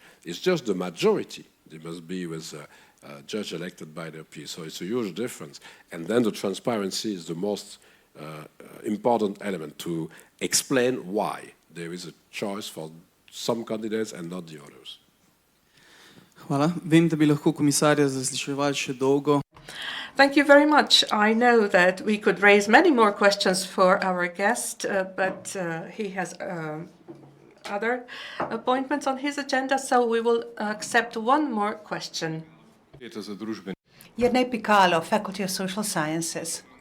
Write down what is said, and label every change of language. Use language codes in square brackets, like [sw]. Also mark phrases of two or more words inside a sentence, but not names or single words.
[en] It's just the majority. They must be with a judge elected by their peers. So it's a huge difference. And then the transparency is the most important element to explain why there is a choice for some candidates and not the others. [sl] Hvala. Vem, da bi lahko komisarja zasliševali še dolgo. [en] Thank you very much. I know that we could raise many more questions for our guest, but he has other appointments on his agenda, so we will accept one more question. Jernej Pikalo, Faculty of Social Sciences.